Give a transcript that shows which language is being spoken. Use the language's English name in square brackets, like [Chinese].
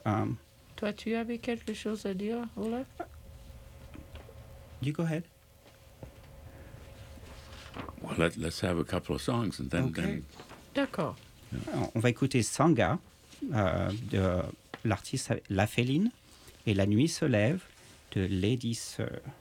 [French] Toi, tu avais quelque chose à dire, Olaf? [English] You go ahead. Well, let's have a couple of songs and then... Okay. Then... [French] D'accord. [English] Yeah. [French] On va écouter Sanga, de l'artiste La Féline, et La Nuit se lève, de Lady Sir.